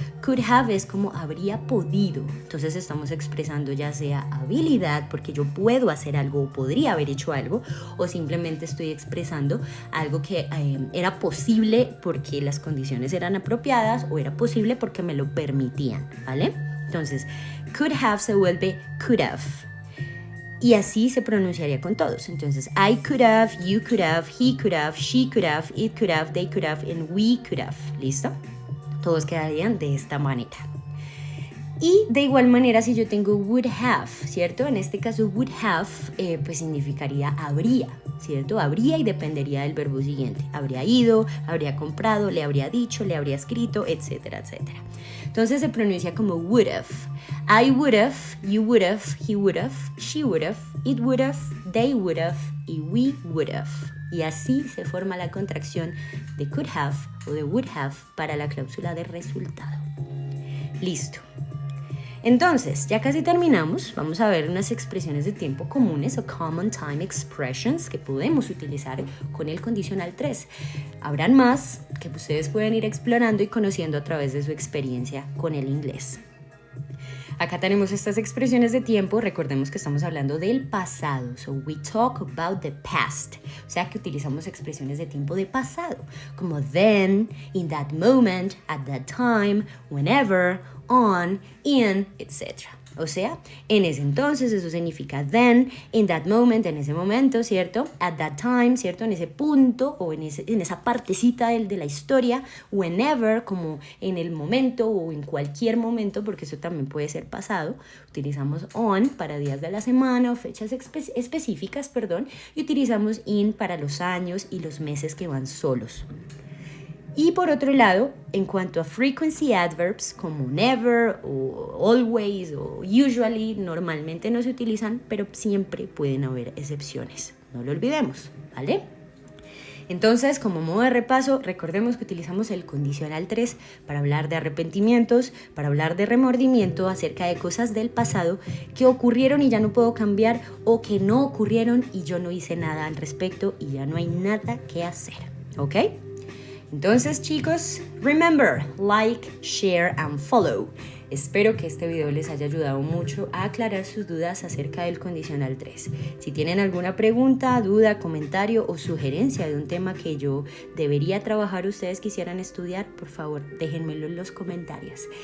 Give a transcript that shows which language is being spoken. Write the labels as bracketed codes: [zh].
[en] Could have [es] es como habría podido. Entonces estamos expresando ya sea habilidad, porque yo puedo hacer algo o podría haber hecho algo, o simplemente estoy expresando algo que era posible porque las condiciones eran apropiadas o era posible porque me lo permitían, ¿vale? Entonces, [en] could have [es] se vuelve could have. Y así se pronunciaría con todos. [en] Entonces, I could have, you could have, he could have, she could have, it could have, they could have, and we could have. [es] ¿Listo? Todos quedarían de esta manera. Y de igual manera, si yo tengo [en] would have, [es] ¿cierto? En este caso, [en] would have, [es] pues significaría habría, ¿cierto? Habría y dependería del verbo siguiente. Habría ido, habría comprado, le habría dicho, le habría escrito, etcétera, etcétera. Entonces se pronuncia como [en] would have. I would have, you would have, he would have, she would have, it would have, they would have, [es] y [en] we would have. [es] Y así se forma la contracción de [en] could have [es] o de [en] would have [es] para la cláusula de resultado. Listo. Entonces, ya casi terminamos. Vamos a ver unas expresiones de tiempo comunes o [en] common time expressions [es] que podemos utilizar con el condicional 3. Habrán más que ustedes pueden ir explorando y conociendo a través de su experiencia con el inglés. Acá tenemos estas expresiones de tiempo. Recordemos que estamos hablando del pasado. [en] So we talk about the past. [es] O sea que utilizamos expresiones de tiempo de pasado. Como [en] then, in that moment, at that time, whenever, on, in, etc. [es] O sea, en ese entonces, eso significa [en] then, in that moment, [es] en ese momento, ¿cierto? [en] At that time, [es] ¿cierto? En ese punto o en esa partecita de la historia. Whenever, como en el momento o en cualquier momento, porque eso también puede ser pasado. Utilizamos on para días de la semana o fechas específicas, y utilizamos in para los años y los meses que van solos. Y por otro lado, en cuanto a [en] frequency adverbs [es] como never o always o usually, normalmente no se utilizan, pero siempre pueden haber excepciones. No lo olvidemos, ¿vale? Entonces, como modo de repaso, recordemos que utilizamos el condicional 3 para hablar de arrepentimientos, para hablar de remordimiento acerca de cosas del pasado que ocurrieron y ya no puedo cambiar, o que no ocurrieron y yo no hice nada al respecto y ya no hay nada que hacer, ¿ok? Entonces, chicos, [en] remember, like, share and follow. [es] Espero que este video les haya ayudado mucho a aclarar sus dudas acerca del condicional 3. Si tienen alguna pregunta, duda, comentario o sugerencia de un tema que yo debería trabajar, ustedes quisieran estudiar, por favor, déjenmelo en los comentarios.